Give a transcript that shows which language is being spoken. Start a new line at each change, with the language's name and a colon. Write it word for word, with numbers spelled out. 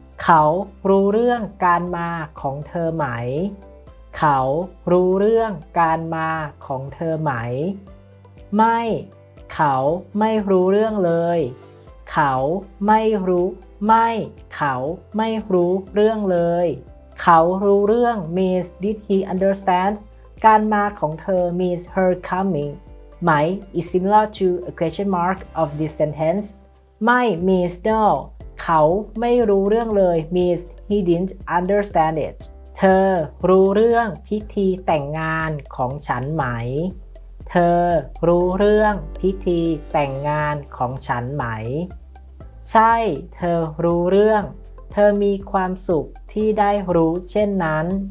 Thai: เขารู้เรื่องการมาของเธอไหม เขารู้เรื่องการมาของเธอไหม ไม่ เขาไม่รู้เรื่องเลย เขาไม่รู้ ไม่ เขาไม่รู้เรื่องเลย เขารู้เรื่อง
English: means did he understand
Thai: การมาของเธอ
English: means her coming. ไหม is similar to a question mark of this sentence. ไม่ means no
Thai: เขาไม่รู้เรื่องเลย
English: means he didn't understand it
Thai: เธอรู้เรื่องพิธีแต่งงานของฉันไหม เธอรู้เรื่องพิธีแต่งงานของฉันไหม ใช่ เธอรู้เรื่อง เธอมีความสุขที่ได้รู้เช่นนั้น